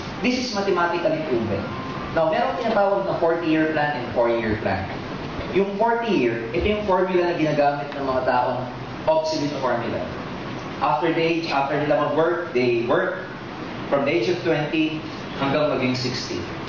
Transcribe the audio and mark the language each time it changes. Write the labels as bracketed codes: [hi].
[en] This is mathematically proven. Now, [tl] meron tinatawag na [en] 40-year plan and 4-year plan. [tl] Yung 40-year, ito yung formula na ginagamit ng mga taong obsolete formula. [en] After nila mag-work, they work from the age of 20 [tl] hanggang maging 60.